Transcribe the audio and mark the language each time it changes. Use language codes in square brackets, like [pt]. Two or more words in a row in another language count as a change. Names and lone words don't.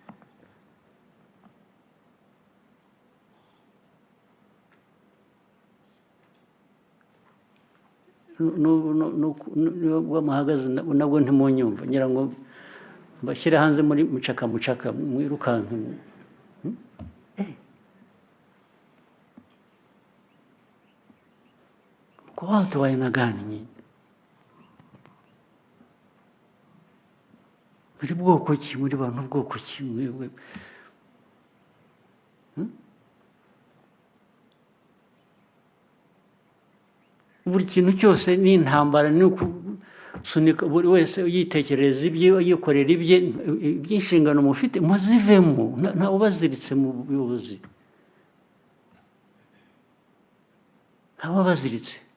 [rw] muhagaze nabwo ntimunyumva ngira ngo mbashyire hanze muri mucaka mwirukanka [sw] kwa watu wa aina gani nyinyi [rw] muri bwoko ki muri bantu bwoko ki mwewe buri kintu cyose ni intambara ni sunika buri wese yitekereza ibye yikorera ibye by'inshingano mufite muzivemo nta ubaziritse mu buyobozi baziritse